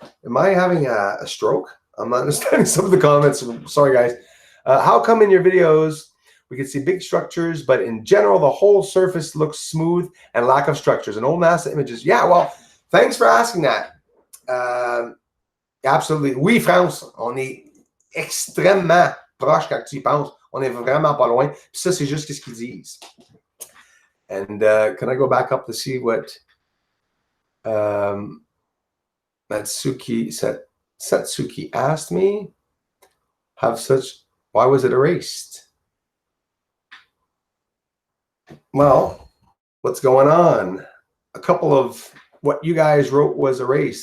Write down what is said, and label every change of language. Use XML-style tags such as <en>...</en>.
<en>Am I having a stroke? I'm not understanding some of the comments. Sorry, guys. How come in your videos we can see big structures, but in general, the whole surface looks smooth and lack of structures? And old NASA images. Yeah, well, thanks for asking that. Absolutely.</en> <fr>Oui, France, on est extrêmement proche quand tu y penses. On est vraiment pas loin. Puis ça, c'est juste ce qu'ils disent.</fr> <en>And can I go back up to see what Satsuki asked me? Why was it erased? Well, what's going on? A couple of what you guys wrote was erased.</en>